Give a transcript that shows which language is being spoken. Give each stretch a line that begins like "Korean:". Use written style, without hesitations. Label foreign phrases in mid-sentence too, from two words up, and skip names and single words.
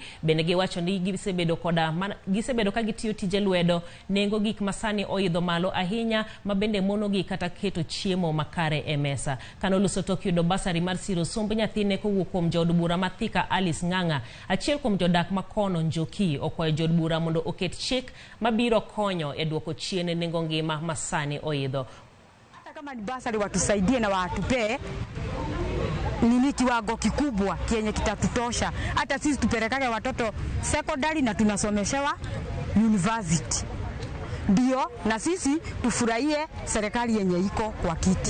Luo (Kenya and Tanzania): Bende giwacho ni gisebedo ka gitiyo tije lwedo, nengo gik masani oidho malo ahinya mabende monogi kata keto chiemo makare e mesa. Kanoluso tok yudo basari mar siro somb nyathine kowuok kuom jaod bura Mathika Alice Ng'ang'a, achiel kuom jodak makono Njoki okwayo jaod bura mondo oket chik mabiro konyo e duoko chien nengo ngima masani oidho.
Swahili: Hata kama ni basari watusaidie na watupee nini kiwango kikubwa kienye kitatutosha. Hata sisi tupelekage watoto secondary na tunasomeshewa university. Ndio na sisi tufurahie serikali yenye iko kwa kiti.